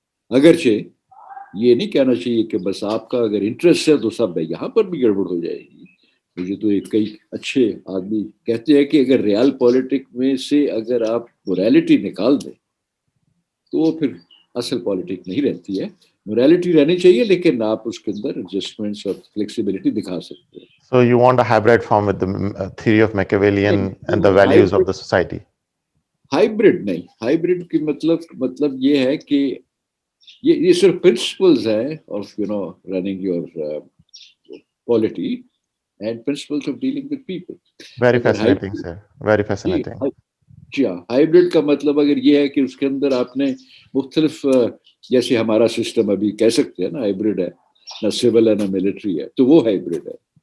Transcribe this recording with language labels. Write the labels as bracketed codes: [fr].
[ur] اگرچہ یہ نہیں کہنا چاہیے کہ بس آپ کا اگر انٹرسٹ ہے تو سب ہے، یہاں پر بھی گڑبڑ ہو جائے گی. مجھے تو ایک کئی اچھے آدمی کہتے ہیں کہ اگر ریال پالیٹک میں سے اگر آپ موریلٹی نکال دیں تو وہ پھر اصل پالیٹک نہیں رہتی ہے. موریلٹی رہنی چاہیے لیکن آپ اس کے اندر ایڈجسٹمنٹس اور فلیکسیبلٹی دکھا سکتے ہیں. [en] So you want a hybrid form with the theory of Machiavellian and the values of the society. [ur] Hybrid نہیں، ہائیبرڈ کی مطلب یہ ہے کہ یہ صرف پرنسپلز ہیں [en] Of running your polity and principles of dealing with people. Very [ur] اگر [en] fascinating, sir. Very fascinating. [ur] جی ہاں، ہائیبرڈ کا مطلب اگر یہ ہے کہ اس کے اندر آپ نے مختلف، جیسے ہمارا سسٹم ابھی کہہ سکتے ہیں نا ہائیبرڈ ہے، نہ سول ہے نہ ملٹری ہے، تو وہ ہائیبرڈ ہے.